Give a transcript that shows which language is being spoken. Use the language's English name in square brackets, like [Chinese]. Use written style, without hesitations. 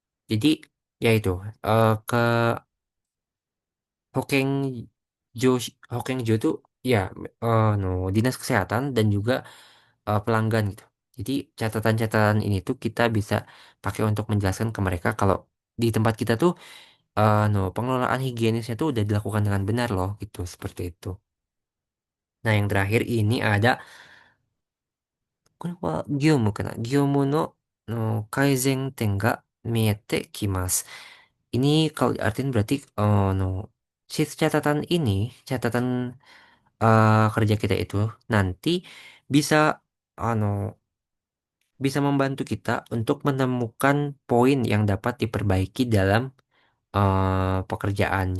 [Indonesian] Jadi ya itu ke Hokengjo Hokengjo itu ya no dinas kesehatan dan juga pelanggan gitu. Jadi catatan-catatan ini tuh kita bisa pakai untuk menjelaskan ke mereka kalau di tempat kita tuh no pengelolaan higienisnya tuh udah dilakukan dengan benar loh gitu seperti itu. Nah yang terakhir ini ada [Japanese] これは業務かな業務の改善点が見えてきます. [Indonesian] Ini kalau diartin berarti no si catatan ini, catatan kerja kita itu nanti bisa ano bisa membantu kita untuk menemukan poin yang dapat diperbaiki dalam pekerjaan.